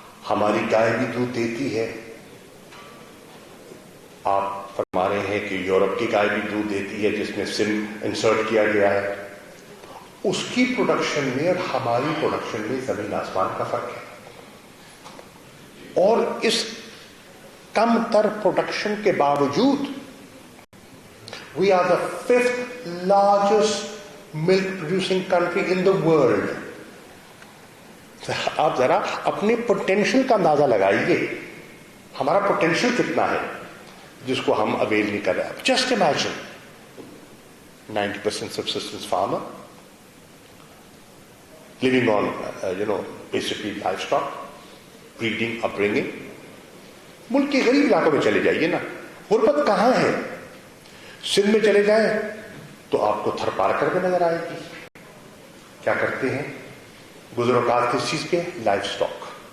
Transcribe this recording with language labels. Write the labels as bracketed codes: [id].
[ur] ہماری گائے بھی دودھ دیتی ہے, آپ فرما رہے ہیں کہ یورپ کی گائے بھی دودھ دیتی ہے جس میں سم انسرٹ کیا گیا ہے. اس کی پروڈکشن میں اور ہماری پروڈکشن میں زمین آسمان کا فرق ہے. اور اس کم تر پروڈکشن کے باوجود [en] we are the 5th largest milk producing country in the world. [ur] آپ ذرا اپنے پوٹینشل کا اندازہ لگائیے, ہمارا پوٹینشل کتنا ہے جس کو ہم اویل نہیں کر رہے. [en] Just imagine 90% subsistence farmer living on basically livestock, breeding, upbringing. [ur] ملک کے غریب علاقوں میں چلے جائیے نا, غربت کہاں ہے؟ سندھ میں چلے جائیں تو آپ کو تھر پارکر میں نظر آئے گی. کیا کرتے ہیں گزر اوقات کس چیز پہ؟ Life stock.